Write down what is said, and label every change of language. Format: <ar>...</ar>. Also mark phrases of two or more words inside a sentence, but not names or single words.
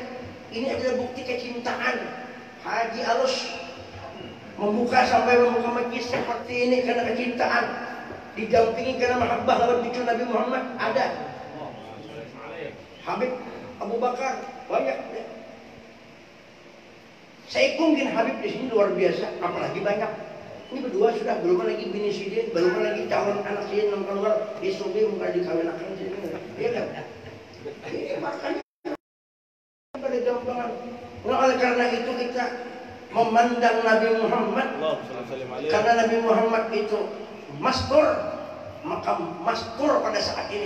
<id>Ini adalah bukti kecintaan. Haji Alus membuka sampai membuka majlis seperti ini karena kecintaan. Didampingi karena mahabbah lewat cucu Nabi Muhammad ada. Habib Abu Bakar banyak. Saya mungkin Habib di sini luar biasa, apalagi banyak. Ini berdua sudah, belum lagi bini sidin, belum lagi calon anak sidin yang keluar di Subi muka dikawinkan sini. Iya kan? Makanya pada gampangan. Nah, oleh karena itu kita memandang Nabi Muhammad, karena Nabi Muhammad itu mastur, maka mastur pada saat ini.</id>